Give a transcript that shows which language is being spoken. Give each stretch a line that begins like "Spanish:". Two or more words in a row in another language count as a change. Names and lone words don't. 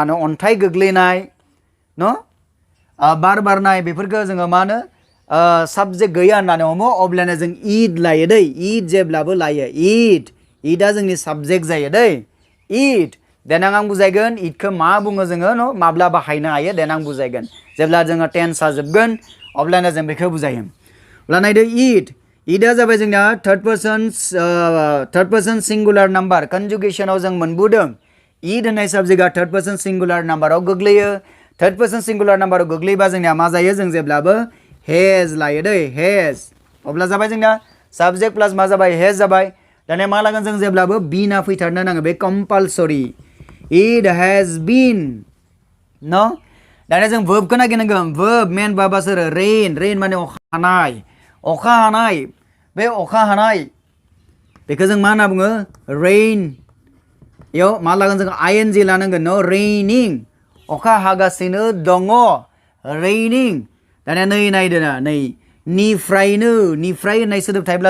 Bodo: होनो अन्थाइ गोग्लैनाय न बार बारनाय बेफोरखौ जोङो मा होनो साबजेक्ट गैया होननानै हमो अब्लानो जों इट लायो दै इट जेब्लाबो लायो इटआ जोंनि साबजेक्ट जायो दै इट देनां आं बुजायगोन इटखौ मा बुङो जोङो न माब्ला बाहायनो हायो देनां बुजायगोन जेब्ला जोङो टेन्सआ जोबगोन अब्लानो जों बेखौ बुजायो अब्ला नायदो इटआ जाबाय जोंना
English: third person singular number
Bodo: कन्जुगेसनाव जों मोनबोदों ईद होननाय साबजेक्टआ
English: third person singular number
Bodo: गोग्लैयो
English: third person singular number
Bodo: गोग्लैबा जोंनिया मा जायो जों जेब्लाबो हेज लायो दै हेज अब्ला जाबाय जोंना
English: subject plus
Bodo: मा जाबाय हेज जाबाय दानिया मा लागोन जों जेब्लाबो बीना फैथारनो नाङो बे
English: compulsory it has been
Bodo: न दानिया जों वर्बखौ नागिरनांगोन
English: verb main
Bodo: बाबा सोर रेन माने अखा हानाय बे अखा हानाय बेखौ जों मा होनना बुङो रेन इयाव मा लागोन जों आईएनजी लानांगोन न रेनिं अखा हागासिनो दङ रेनिं दानिया नै नायदो ना नै निफ्राय होननाय सोदोब थायोब्ला